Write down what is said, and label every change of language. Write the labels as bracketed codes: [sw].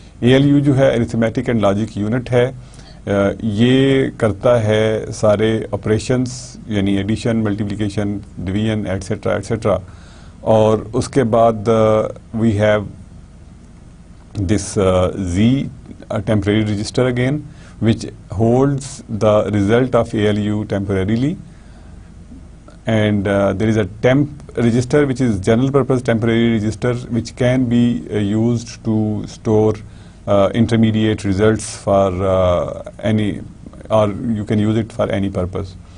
[ur] ALU جو ہے arithmetic and logic unit ہے. یہ کرتا ہے سارے آپریشنس یعنی addition multiplication division etcetera etcetera. اور اس کے بعد [en] We have this Z temporary register again which holds the result of ALU temporarily. And there is a temp register which is general purpose temporary register which can be used to store intermediate results for any, or you can use it for any purpose.